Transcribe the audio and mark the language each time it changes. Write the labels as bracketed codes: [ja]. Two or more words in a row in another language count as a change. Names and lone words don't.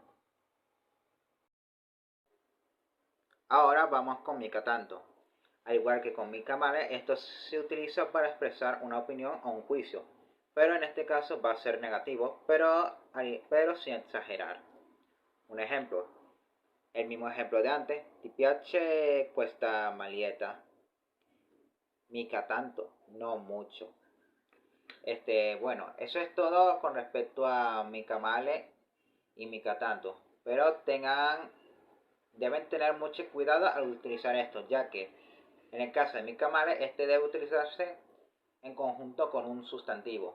[es] Ahora vamos con [it] mica tanto. [es] Al igual que con [it] mica male, [es] esto se utiliza para expresar una opinión o un juicio, pero en este caso va a ser negativo, pero sin exagerar. Un ejemplo, el mismo ejemplo de antes, [it] ti piace questa maglietta? Mica tanto, [es] no mucho. Bueno, eso es todo con respecto a [it] Mica Male [es] y [it] Mica Tanto. [es] Pero deben tener mucho cuidado al utilizar esto, ya que en el caso de [it] Mica Male, [es] este debe utilizarse en conjunto con un sustantivo.